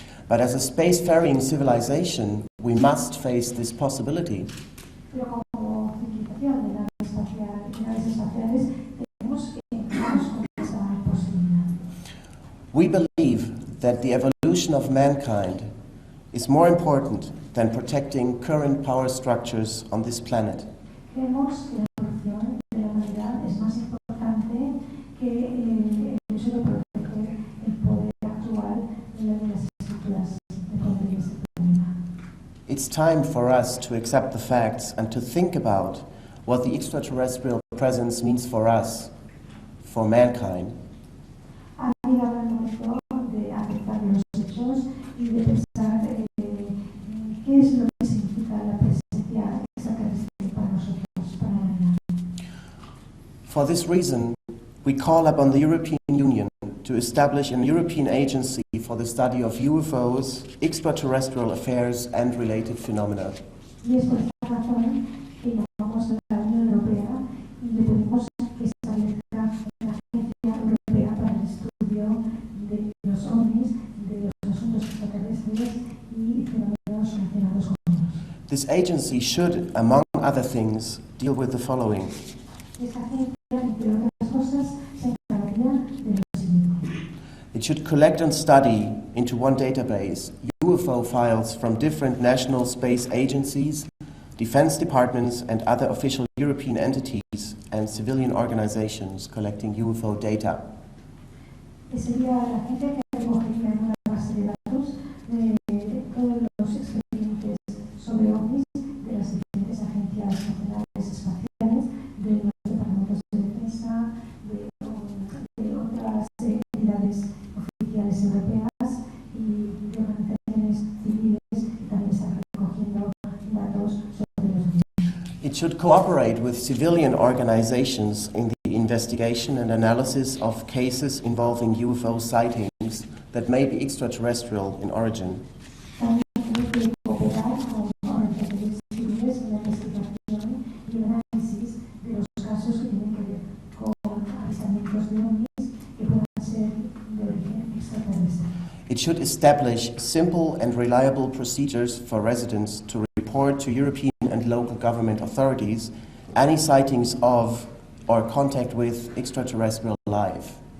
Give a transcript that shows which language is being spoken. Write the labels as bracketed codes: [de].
[en] But as a spacefaring civilization, we must face this possibility. [es] Pero como civilización de naves espaciales, tenemos que encontrarnos con esa posibilidad. [en] We believe that the evolution of mankind is more important than protecting current power structures on this planet. [es] Creemos que la evolución de la humanidad es más importante que el hecho de proteger el poder actual de las estructuras de poder de este planeta. [en] It's time for us to accept the facts and to think about what the extraterrestrial presence means for us, for mankind. [es] Ha llegado el momento de aceptar los hechos y de pensar qué es lo que significa la presencia extraterrestre para nosotros, para la humanidad. [en] For this reason, we call upon the European Union to establish an European agency for the study of UFOs, extraterrestrial affairs and related phenomena. [es] Y es por esta razón que llamamos a la Unión Europea y le pedimos que establezca una agencia europea para el estudio de los ovnis, de los asuntos extraterrestres y fenómenos relacionados con ellos. [en] This agency should, among other things, deal with the following. [es] Esta agencia, entre otras cosas, se encargaría de lo siguiente. [en] It should collect and study into one database UFO files from different national space agencies, defense departments and other official European entities and civilian organizations collecting UFO data. [es] Sería la agencia que recogería en una base de datos de todos los expedientes sobre ovnis de las diferentes agencias nacionales espaciales, de los departamentos de defensa, de otras entidades oficiales europeas y de organizaciones civiles que también están recogiendo datos sobre los ovnis. [en] It should cooperate with civilian organizations in the investigation and analysis of cases involving UFO sightings that may be extraterrestrial in origin. [es] También tiene que cooperar con organizaciones civiles en la investigación y el análisis de los casos que tienen que ver con avistamientos de ovnis que puedan ser de origen extraterrestre. [en] It should establish simple and reliable procedures for residents to report to European and local government authorities any sightings of or contact with extraterrestrial life.